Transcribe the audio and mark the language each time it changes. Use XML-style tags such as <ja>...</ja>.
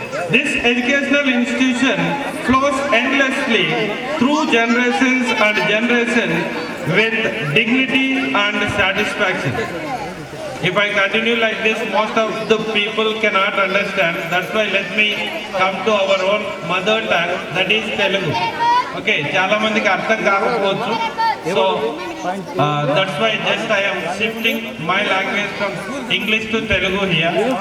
<en>This educational institution flows endlessly through generations and generations with dignity and satisfaction. If I continue like this, most of the people cannot understand. That's why let me come to our own mother tongue, that is Telugu.</en> <te>Okay, చాలా మందికి అర్థం కాకపోవచ్చు.</te> <en>So that's why just I am shifting my language from English to Telugu here.</en>